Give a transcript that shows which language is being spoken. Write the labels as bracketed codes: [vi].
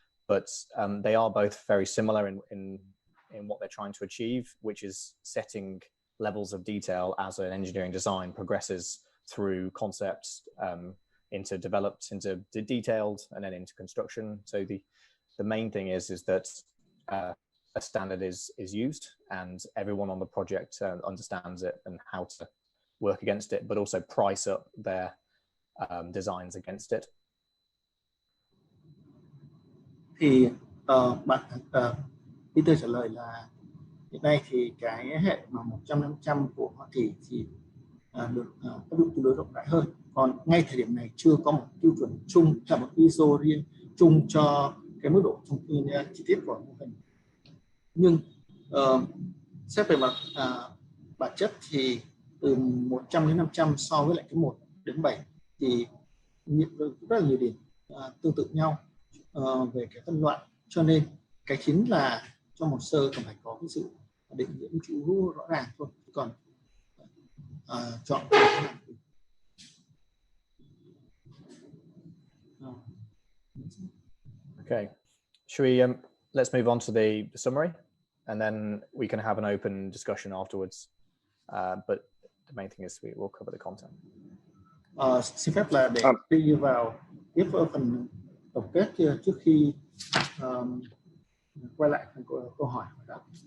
[en] But they are both very similar in what they're trying to achieve, which is setting levels of detail as an engineering design progresses through concepts into developed, into detailed, and then into construction. So the main thing is that a standard is used and everyone on the project understands it and how to work against it, but also price up their designs against it. [vi] Thì bạn Peter trả lời là hiện nay thì cái hệ mà 100-500 của họ thì được áp dụng tương đối rộng rãi hơn. Còn ngay thời điểm này chưa có một tiêu chuẩn chung, là một ISO riêng chung cho cái mức độ thông tin chi tiết của mô hình. Nhưng xét về mặt bản chất thì từ 100 đến 500 so với lại cái 1 đến 7 thì rất là nhiều điểm tương tự nhau về cái phân loại, cho nên cái chính là trong hồ sơ cần phải có cái sự định nghĩa chú rõ ràng thôi, còn chọn [en] Okay, should we let's move on to the summary and then we can have an open discussion afterwards, but the main thing is we will cover the content. [vi] Xin phép là để đi vào tiếp phần tổng kết trước khi quay lại phần câu hỏi đó.